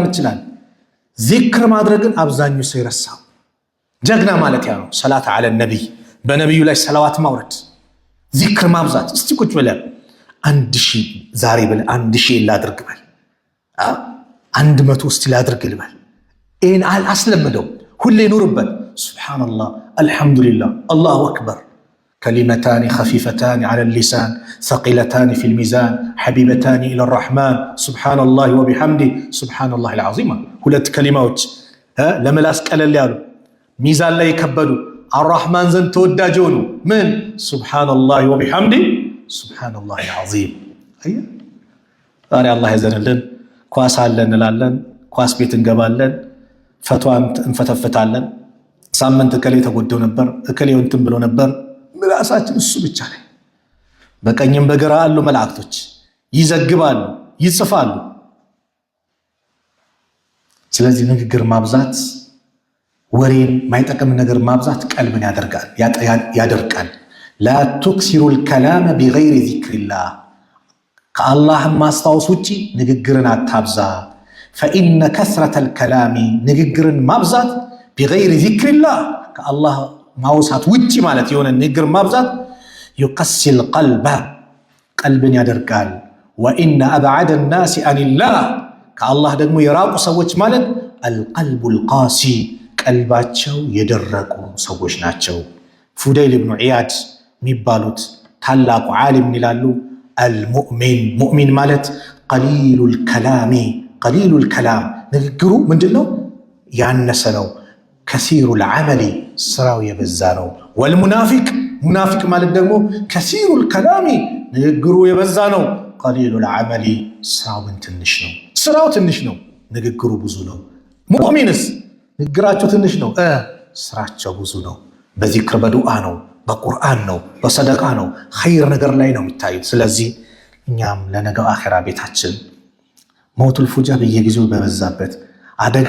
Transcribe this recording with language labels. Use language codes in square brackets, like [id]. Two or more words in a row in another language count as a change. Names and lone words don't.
[am] እንችላለን ዚክር ማድረግን አብዛኛው ሰው ይረሳው ጀግና ማለት ያ ነው ሰላት አለ ነብይ በነብዩ ላይ ሰላዋት ማውረድ ዚክር ማብዛት እስቲ ቁጭ ብለን 1000 ዛሬ ብለ 1000 ላድርግ በል 100 እስቲ ላድርግ ልበል ይህን አስለምደው ሁሌ ኑርበት [ar] سبحان الله الحمد لله الله أكبر كلمتان خفيفتان على اللسان ثقيلتان في الميزان حبيبتان إلى الرحمن سبحان الله وبحمده سبحان الله العظيم [am] ሁለት ከሊማዎች ለምላስ ቀለል ያሉ ሚዛን ላይ ከበዱ الرحمن ዘንድ ተወዳጅ ሆኑ ምን [ar] سبحان الله وبحمده سبحان الله العظيم [am] አየ ዛሬ አላህ ያዘንልን ኳስ አለን እንላለን ኳስ ቤት እንገባለን ፈቷን እንፈተፍታለን ሳምንት እከሌ ተጎደው ነበር እከሌው እንትን ብሎ ነበር ምላሳችን እሱ ብቻ ላይ በቀኝም በግራ አሉ መላእክቶች ይዘግባሉ ይጽፋሉ ስለዚህ ንግግር ማብዛት ወሬን ማይጠቅም ነገር ማብዛት ቀልብን ያደርቃል [ar] لا تكثروا الكلام بغير ذكر الله [am] ከአላህ ማስታወስ ውጪ ንግግርን አታብዛ [ar] فإن كثرة الكلام [am] ንግግርን ማብዛት [ar] بغير ذكر الله [am] ከአላህ ማውሳት ውጪ ማለት የሆነ ንግግር ማብዛት [ar] يقسي القلب [am] ቀልብን ያደርጋል [ar] وإن أبعد الناس عن الله [am] ከአላህ ደግሞ የራቁ ሰዎች ማለት [ar] القلب القاسي [am] ቀልባቸው የደረቁ ሰዎች ናቸው ፉደይል ኢብኑ ዒያድ የሚባሉት ታላቁ ዓሊም ይላሉ [ar] المؤمن مؤمن [am] ማለት [ar] قليل الكلام [am] ንግግሩ ምንድነው ያነሰ ነው [ar] كثير العمل [am] ስራው የበዛ ነው والمنافق ማለት ደግሞ [ar] كثير الكلام [am] ንግግሩ የበዛ ነው [ar] قليل العمل [am] ስራው ትንሽ ነው ንግግሩ ብዙ ነው ሙእሚንስ ንግግራቸው ትንሽ ነው ስራቸው ብዙ ነው በዚክር በዱዓ ነው በቁርአን ነው በሰደቃ ነው ኸይር ነገር ላይ ነው የሚታዩት ስለዚህ እኛም ለነገው አኺራ ቤታችን [ar] موت الفجأة [am] በየጊዜው በበዛበት አደጋ